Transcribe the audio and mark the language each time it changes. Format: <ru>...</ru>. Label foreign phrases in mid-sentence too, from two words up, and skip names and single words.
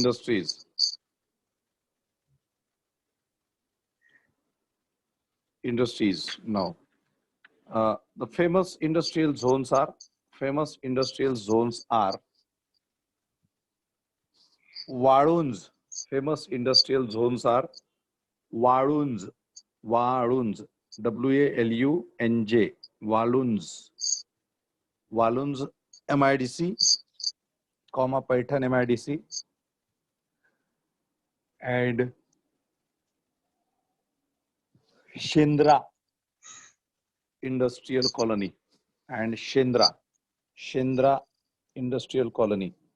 <en>Now, the famous industrial zones are Waluns. Famous industrial zones are Waluns. Waluns. WALUNJ. Waluns. Waluns MIDC, Paitan MIDC, and Shendra Industrial Colony. And Shendra Industrial Colony.</en>